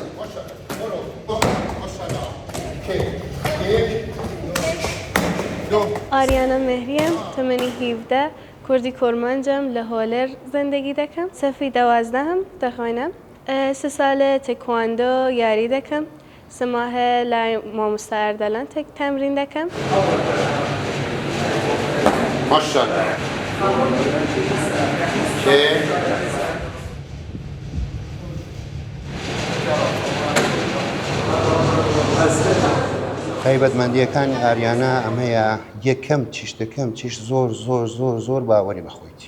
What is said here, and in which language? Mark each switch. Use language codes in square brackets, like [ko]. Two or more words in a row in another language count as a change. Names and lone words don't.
[ku] آریانا مهریم، تمنی 17 کردی کرمانجم لهولر زندگی دکم. صفی 12 هم دخوانم. 3 سال تکواندو یاری دکم. 3 ماه لای ماموستا اردلان تمرین دکم. ماشاءالله. [ckb] تایبەتمەندیەکانی ئاریانا ئەمەیە یەکەم چیش زۆر باوەڕی بەخۆیتی.